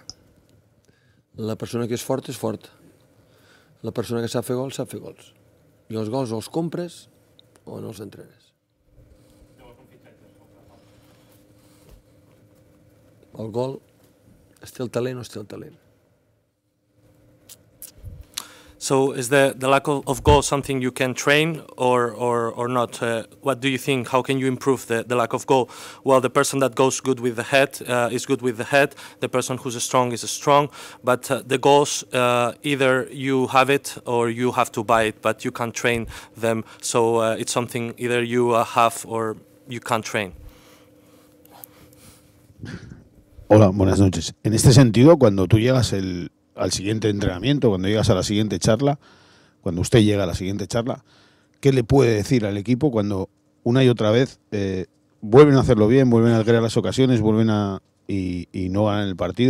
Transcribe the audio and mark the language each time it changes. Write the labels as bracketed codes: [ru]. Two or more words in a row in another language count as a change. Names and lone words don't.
[ca] La persona que és forta. La persona que sap fer gols, sap fer gols. I els gols o els compres o no els entrenes. El gol, es té el talent o es té el talent. [en] So is the lack of goal something you can train or not? What do you think? How can you improve the lack of goal? Well, the person that goes good with the head is good with the head. The person who's strong is strong. But the goals, either you have it or you have to buy it, but you can't train them. So it's something either you have or you can't train. [es] Hola, buenas noches. En este sentido, cuando tú llegas al siguiente entrenamiento, cuando llegas a la siguiente charla, cuando usted llega a la siguiente charla, ¿qué le puede decir al equipo cuando una y otra vez vuelven a hacerlo bien, vuelven a crear las ocasiones, y no ganan el partido?